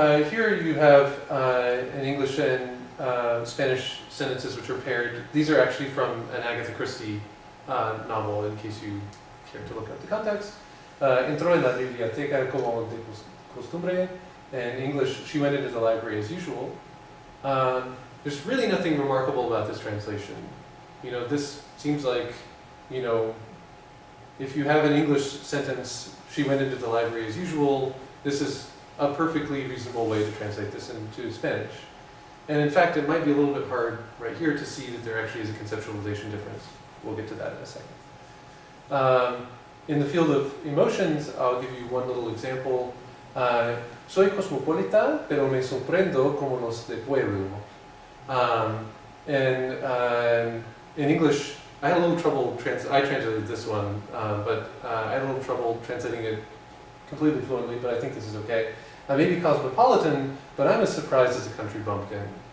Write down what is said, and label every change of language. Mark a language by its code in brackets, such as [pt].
[en] Here you have an English and Spanish sentences which are paired. These are actually from an Agatha Christie novel, in case you care to look up the context. [es] Entró en la biblioteca como de costumbre. [en] In English, she went into the library as usual. There's really nothing remarkable about this translation. This seems like, if you have an English sentence, she went into the library as usual, this is a perfectly reasonable way to translate this into Spanish. And in fact, it might be a little bit hard right here to see that there actually is a conceptualization difference. We'll get to that in a second. In the field of emotions, I'll give you one little example. [es] Soy cosmopolita, pero me sorprendo como los de pueblo. [en] In English, I had a little trouble, I translated this one, but I had a little trouble translating it completely fluently, but I think this is okay. I may be cosmopolitan, but I'm as surprised as a country bumpkin.